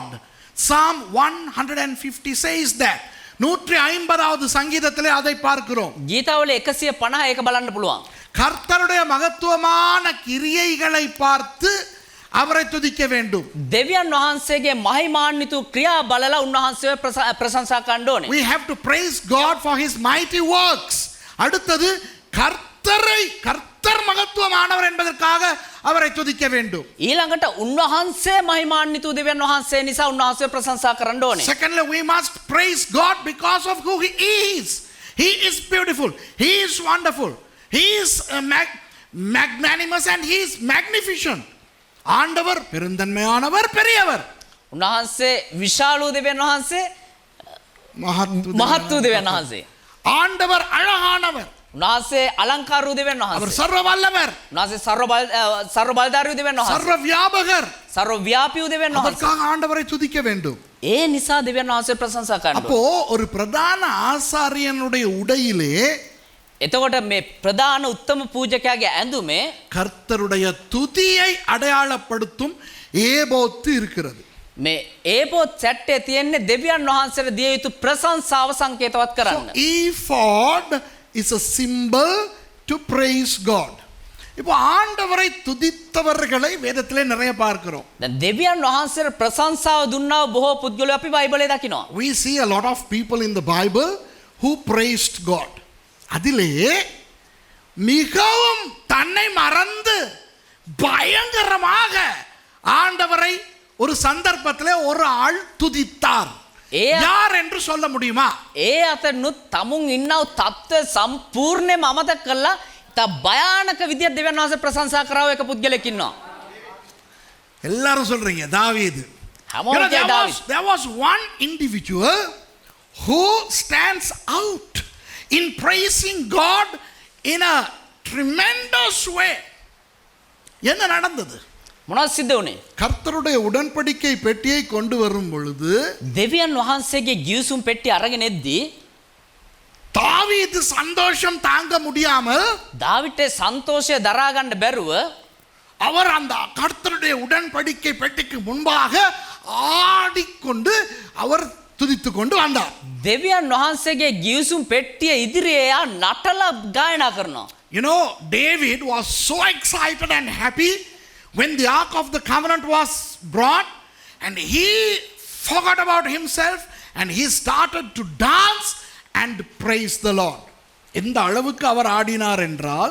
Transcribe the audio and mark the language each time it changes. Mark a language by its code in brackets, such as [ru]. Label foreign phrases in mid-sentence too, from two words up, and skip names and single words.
[en] Psalm 150 says that. [ta] 150வது சங்கீதத்திலே அதை பார்க்கிறோம். [si] ගීතාවල 150 ඒක බලන්න පුළුවන්. [ta] கர்த்தருடைய மகத்துவமான கிரியைகளை பார்த்து அவரை துதிக்க வேண்டும். [si] දෙවියන් වහන්සේගේ මහිමාන්විත ක්‍රියා බලලා උන්වහන්සේව ප්‍රශංසා කරන්න ඕනේ. [en] We have to praise God for his mighty works. [ta] அடுத்தது கர்த்தர் மகத்துவமானவர் என்பதற்காக அவரை துதிக்க வேண்டும். [si] ඊළඟට උන්වහන්සේ මහිමාන්විත දෙවියන් වහන්සේ නිසා උන්වහන්සේව ප්‍රශංසා කරන්න ඕනේ. [en] Secondly, we must praise God because of who he is. He is beautiful. He is wonderful. He is magnanimous and he is magnificent. [ta] ஆண்டவர் பெருந்தன்மையானவர், பெரியவர். [si] උන්වහන්සේ විශාල දෙවියන් වහන්සේ මහත් දෙවියන් වහන්සේ. [ta] ஆண்டவர் அழகானவர். [si] උන්වහන්සේ අලංකාර දෙවියන් [ta] அவர் [si] වහන්සේ. [ta] சர்வ வல்லவர், [si] උන්වහන්සේ ਸਰව බලධාරී දෙවියන් වහන්සේ. [ta] சர்வ வியாபகர். [si] ਸਰව ව්‍යාපී දෙවියන් වහන්සේ. [ta] அதற்காக ஆண்டவரை துதிக்க வேண்டும். [si] ඒ නිසා දෙවියන් වහන්සේ ප්‍රශංසා කරන්න ඕනේ. [ta] அப்போ ஒரு பிரதான ஆசாரியனுடைய உடையிலே [si] එතකොට මේ ප්‍රධාන උත්තම පූජකයාගේ ඇඳුමේ [ta] கர்த்தருடைய துதியை அடையாளப்படுத்தும் ஏபோத்து இருக்கிறது. [si] මේ ඒපොත් සැට්ටේ තියෙන්නේ දෙවියන් වහන්සේට දිය යුතු ප්‍රශංසාව සංකේතවත් කරන්න. [en] Ephod is a symbol to praise God. [ta] இப்போ ஆண்டவரை துதித்தவர்களை வேதத்திலே நிறைய பார்க்கிறோம். [si] දැන් දෙවියන් වහන්සේට ප්‍රශංසාව දුන්නා බොහෝ පුද්ගලයෝ අපි බයිබලයේ දකිනවා. [en] We see a lot of people in the Bible who praised God. [ta] அதிலே மிகவும் தன்னை மறந்து பயங்கரமாக ஆண்டவரை ஒரு சந்தர்ப்பத்திலே ஒரு ஆள் துதித்தார். யார் என்று சொல்ல முடியுமா? [si] ඒ අතනුත් තමුන් ඉන්නව තත්ත්වය සම්පූර්ණයෙන්ම අමතක කරලා තා භයානක විදියට දෙවියන් වහන්සේ ප්‍රශංසා කරව එක පුද්ගලෙක් ඉන්නවා. [ta] எல்லாரும் சொல்றீங்க தாவீது. [si] හැමෝම කිය දාවිද්. [en] There was one individual who stands out in praising God in a tremendous way. [ta] என்ன நடந்தது? [si] මොනවද සිද්ධ වුනේ? [ta] கர்த்தருடைய உடன்படிக்கை பெட்டியை கொண்டு வரும் பொழுது [si] දෙවියන් වහන්සේගේ ගිවිසුම් පෙට්ටිය අරගෙන එද්දී [ta] தாவீது சந்தோஷம் தாங்க முடியாமல் [si] දාවිට සන්තෝෂය දරා ගන්න බැරුව [ta] அவர் அந்த கர்த்தருடைய உடன்படிக்கை பெட்டிக்கு முன்பாக ஆடிக்கொண்டு அவர் துதித்து கொண்டு வந்தார். [si] දෙවියන් වහන්සේගේ ගිවිසුම් පෙට්ටිය ඉදිරියේ යා නටලා ගායනා කරනවා. [en] You know, David was so excited and happy when the Ark of the Covenant was brought, and he forgot about himself and he started to dance and praise the Lord. [ta] எந்த அளவுக்கு அவர் ஆடினார் என்றால்